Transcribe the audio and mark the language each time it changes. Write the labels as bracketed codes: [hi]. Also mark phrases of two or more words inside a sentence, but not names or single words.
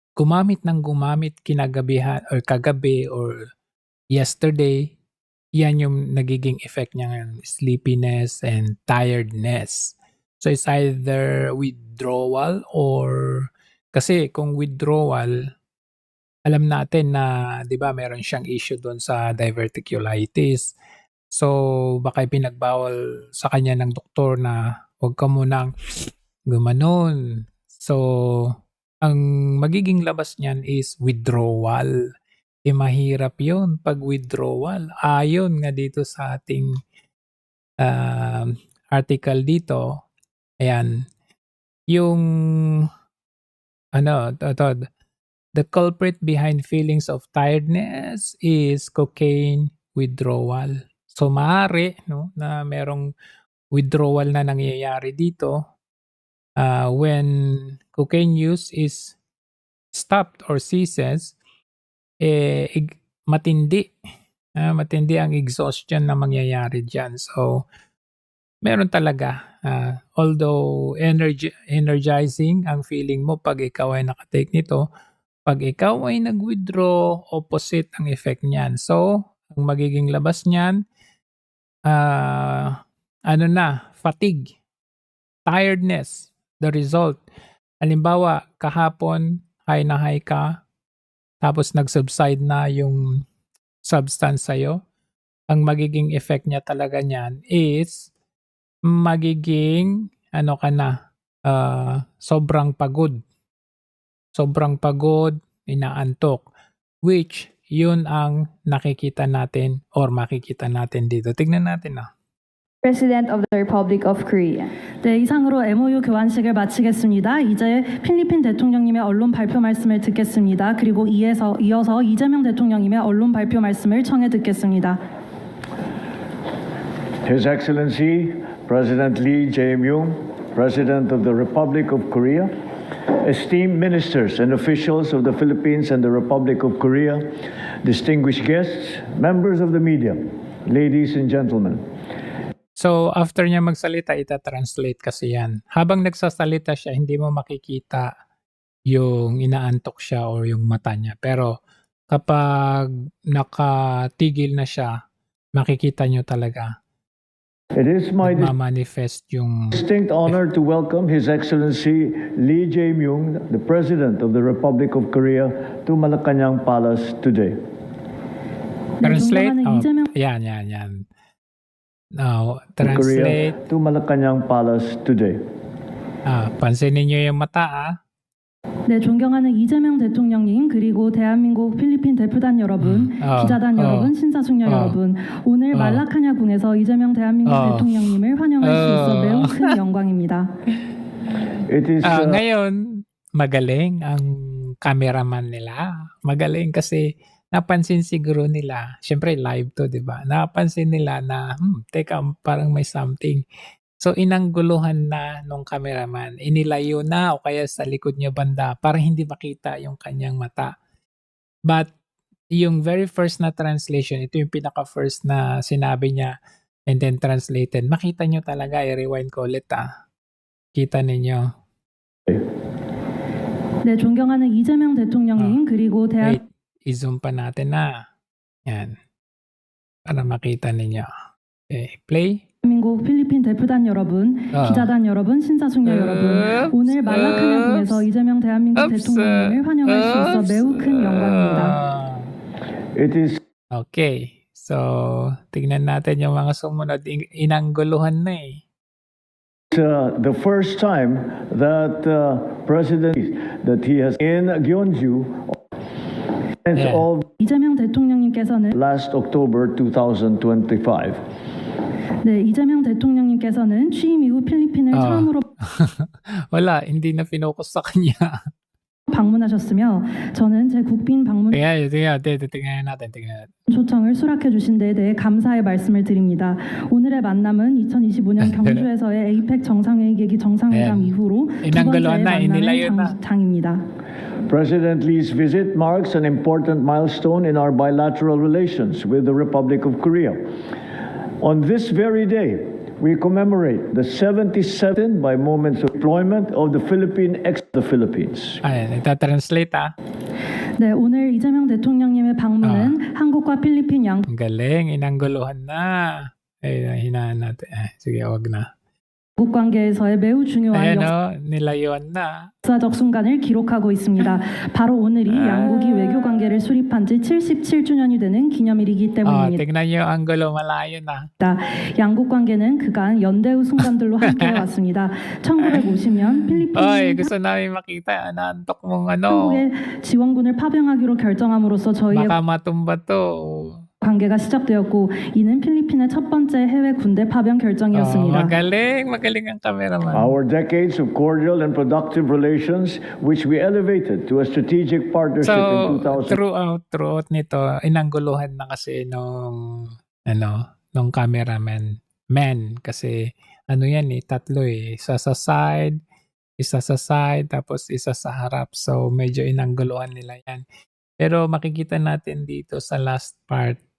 [tl] gumamit kinagabihan or kagabi [en] or yesterday, [tl] yan yung nagiging effect niya ngayon, [en] sleepiness and tiredness. So it's either withdrawal or [tl] kasi kung withdrawal, alam natin na 'di ba meron siyang issue doon sa diverticulitis. So baka ipinagbawal sa kanya ng doktor na huwag ka munang gumanon. So ang magiging labas niyan is withdrawal. Mahirap 'yun 'pag withdrawal. Ayon nga dito sa ating, article dito, ayan, yung ano, 'to, [en] the culprit behind feelings of tiredness is cocaine withdrawal. [tl] So maaari 'no, na merong withdrawal na nangyayari dito, [en] when cocaine use is stopped or ceases, [tl] matindi, matindi ang exhaustion na mangyayari diyan. So meron talaga, [en] although energizing [tl] ang feeling mo 'pag ikaw ay naka-take nito, 'pag ikaw ay nag-withdraw, opposite ang effect niyan. So ang magiging labas niyan, ano na, [en] fatigue, tiredness, the result. [tl] Halimbawa, kahapon high na high ka, tapos nag-subside na yung substance sa'yo, ang magiging effect niya talaga niyan is magiging ano ka na, sobrang pagod. Sobrang pagod, inaantok, which yun ang nakikita natin or makikita natin dito. Tignan natin na. [en] President of the Republic of Korea. [ko] 네, 이상으로 MOU 교환식을 마치겠습니다. 이제 필리핀 대통령님의 언론 발표 말씀을 듣겠습니다. 그리고 이어서 이재명 대통령님의 언론 발표 말씀을 청해 듣겠습니다. [en] His Excellency President Lee Jae-myung, President of the Republic of Korea, esteemed ministers and officials of the Philippines and the Republic of Korea, distinguished guests, members of the media, ladies and gentlemen. [tl] So after niya magsalita, ita-translate kasi yan. Habang nagsasalita siya, hindi mo makikita yung inaantok siya or yung mata niya. Pero kapag nakatigil na siya, makikita niyo talaga. [en] It is my [tl] manifest yung [en] distinct honor to welcome His Excellency Lee Jae-myung, the President of the Republic of Korea, to Malacanang Palace today. [tl] Translate? Yan. [en] Now, translate. Korea to Malacanang Palace today. [tl] pansinin niyo yung mata. [ko] 네, 존경하는 이재명 대통령님 그리고 대한민국 필리핀 대표단 여러분, 기자단 여러분, 신사숙녀 여러분, 오늘 말라카냐궁에서 이재명 대한민국 대통령님을 환영할 수 있어 매우 큰 영광입니다. [en] It is [tl] ngayon, magaling ang cameraman nila. Magaling kasi napansin siguro nila, syempre live to, 'di ba? Napansin nila na teka, parang may something. So inangguluhan na nung cameraman, inilayo na o kaya sa likod niya banda para hindi makita yung kanyang mata. But yung [en] very first [tl] na translation, ito yung pinaka-first na sinabi niya [en] and then translated. [tl] Makita nyo talaga, i-rewind ko ulit kita ninyo. [ko] 네, 존경하는 이재명 대통령님 그리고 [tl] Wait, i-zoom pa natin na. Yan. Para makita ninyo. [en] Okay, play. [ko] 대한민국 필리핀 대표단 여러분, 기자단 여러분, 신사숙녀 여러분, 오늘 말라카냐궁에서 이재명 대한민국 대통령님을 환영할 수 있어 매우 큰 영광입니다. [en] It is Okay. So, [tl] tignan natin yung mga sumunod. Inangguluhan na eh. [en] the first time that President that he has in Gyeongju of [ko] 이재명 대통령님께서는 [en] last October 2025. [ko] 네, 이재명 대통령님께서는 취임 이후 필리핀을 처음으로 [tl] wala, hindi na finokus sa kanya. [ko] 방문하셨으며 저는 제 국빈 방문 [tl] tingnan natin. [ko] 초청을 수락해 주신 데에 대해 감사의 말씀을 드립니다. 오늘의 만남은 2025년 경주에서의 에이펙 정상회의 계기 정상회담 이후로 두 번째의 만남의 장입니다. [en] President Lee's visit marks an important milestone in our bilateral relations with the Republic of Korea. On this very day, we commemorate the 77th by moments of deployment of the Philippines. [tl] Ayan, itatranslate [ko] 네, 오늘 이재명 대통령님의 방문은 한국과 필리핀 양 [tl] Ang galing, inangguluhan na. Ay, hinaan natin. Sige, wag na. [ko] 국 관계에서의 매우 중요한 [tl] Ayan nilayuan na. [ko] 역사적 순간을 기록하고 있습니다. 바로 오늘이 양국이 외교 관계를 수립한 지 77주년이 되는 기념일이기 때문입니다. [tl] tignan nyo, ang gulo, malayo na. [ko] 양국 관계는 그간 연대의 순간들로 함께해 왔습니다. 1950년 Oy, 필리핀이 [tl] gusto namin makita. Naantok mong [ko] 한국의 지원군을 파병하기로 결정함으로써 저희의 [tl] Baka matumba to. [ko] 관계가 시작되었고 이는 필리핀의 첫 번째 해외 군대 파병 결정이었습니다. [tl] Magaling ang cameraman. [en] Our decades of cordial and productive relations, which we elevated to a strategic partnership in So, 2000. [tl] throughout nito, inangguluhan na kasi nung cameraman. Kasi yan tatlo Isa sa side, tapos isa sa harap. So, medyo inangguluhan nila yan. Pero makikita natin dito sa last part.